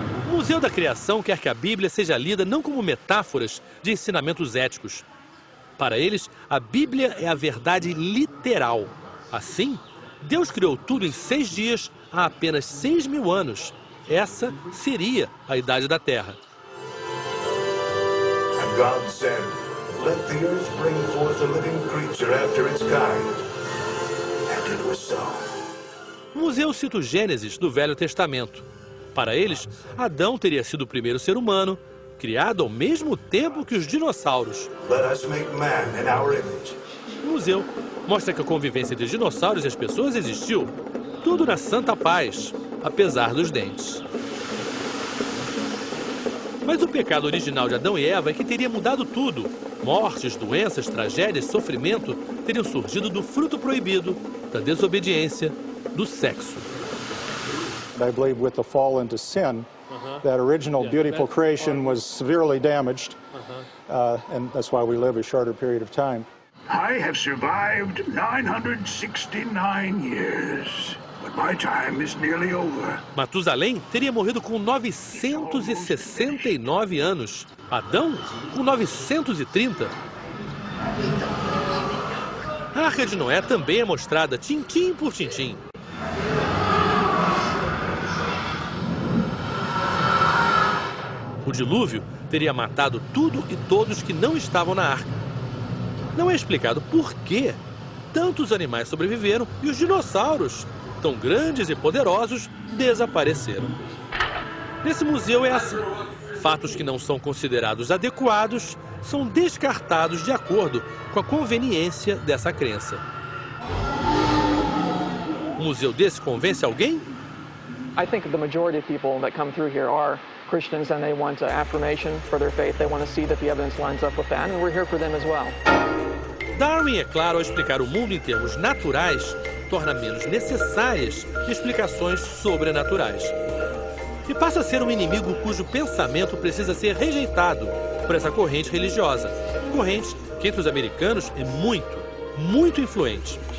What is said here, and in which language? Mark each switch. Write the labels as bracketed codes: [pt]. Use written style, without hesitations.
[pt] O Museu da Criação quer que a Bíblia seja lida não como metáforas de ensinamentos éticos. Para eles, a Bíblia é a verdade literal. Assim, Deus criou tudo em 6 dias há apenas 6.000 anos. Essa seria a idade da Terra. [en] And God said, "Let the earth bring forth a living creature after its kind." And it was so. [pt] O museu cita o Gênesis do Velho Testamento. Para eles, Adão teria sido o primeiro ser humano, criado ao mesmo tempo que os dinossauros. [en] Let us make man in our image. [pt] O museu mostra que a convivência entre os dinossauros e as pessoas existiu, tudo na santa paz, apesar dos dentes. Mas o pecado original de Adão e Eva é que teria mudado tudo. Mortes, doenças, tragédias, sofrimento teriam surgido do fruto proibido, da desobediência, do sexo. [en] I believe with the fall into sin, that original beautiful creation was severely damaged, and that's why we live a shorter period of time. I have survived 969 years, but my time is nearly over. [pt] Matusalém teria morrido com 969 anos. Adão, com 930. A Arca de Noé também é mostrada tintim por tintim. O dilúvio teria matado tudo e todos que não estavam na arca. Não é explicado por que tantos animais sobreviveram e os dinossauros, tão grandes e poderosos, desapareceram. Nesse museu é assim. Fatos que não são considerados adequados são descartados de acordo com a conveniência dessa crença. Um museu desse convence alguém? [en] I think the majority of people that come through here are Christians and they want affirmation for their faith. They want to see that the evidence lines up with that, and we're here for them as well. [pt] Darwin, é claro, ao explicar o mundo em termos naturais, torna menos necessárias explicações sobrenaturais. E passa a ser um inimigo cujo pensamento precisa ser rejeitado por essa corrente religiosa. Corrente que entre os americanos é muito influente.